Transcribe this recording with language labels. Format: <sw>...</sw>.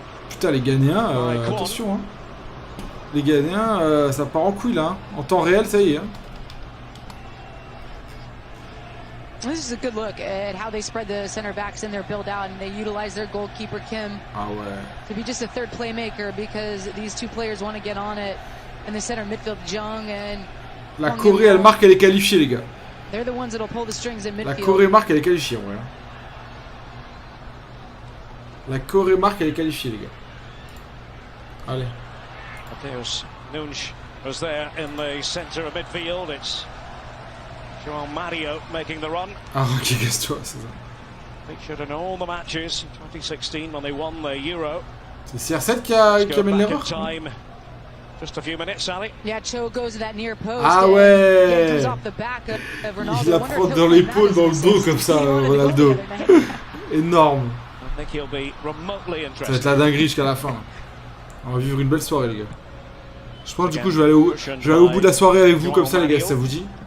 <fr>Putain les Ghanéens, attention hein. Les Ghanéens, ça part en couille là. Hein. En temps réel, ça y est. Hein.</fr> <en>This is a good look at how they spread the center backs in their build out and they utilize their goalkeeper Kim to be just a third playmaker because these two players want to get on it in the center midfield Jung and</en> <fr>la Corée elle marque, elle est qualifiée les gars.</fr> <en>They're the ones that'll pull the strings in midfield.</en> <fr>La Corée marque, elle est qualifiée ouais. La Corée marque, elle est qualifiée les gars. Allez.</fr> <en>Mateus Nunes was there in the center of midfield. It's João Mario making the run.</en> <fr>Ah, ok, casse-toi, c'est ça.</fr> <en>Featured in all the matches in 2016 when they won the Euro.</en> <fr>C'est CR7 qui amène l'erreur.</fr> <en>Just a few minutes, Sally. Yeah, Cho goes to that near post.</en> <fr>Ah ouais. Il la prend dans l'épaule, dans le dos comme ça, Ronaldo. Énorme. Ça va être la dinguerie jusqu'à la fin. On va vivre une belle soirée les gars. Je pense du coup je vais aller au bout de la soirée avec vous comme ça les gars, si ça vous dit.</fr>